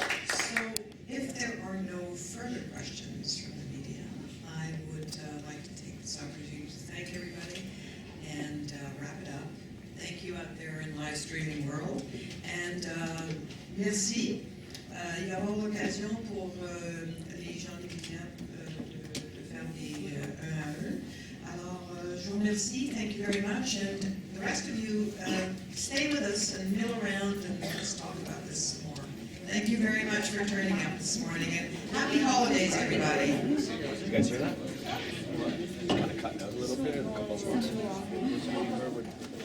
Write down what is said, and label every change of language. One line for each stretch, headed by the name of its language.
English: So, if there are no further questions from the media, I would like to take this opportunity to thank everybody and wrap it up. Thank you out there in live streaming world. And merci.
French: Il va y avoir l'occasion pour les gens des médias de faire des un à un. Alors, je vous remercie.
English: Thank you very much. And the rest of you, stay with us and mill around and let's talk about this some more. Thank you very much for turning up this morning. And happy holidays, everybody. You guys hear that? Kind of cutting out a little bit. A couple of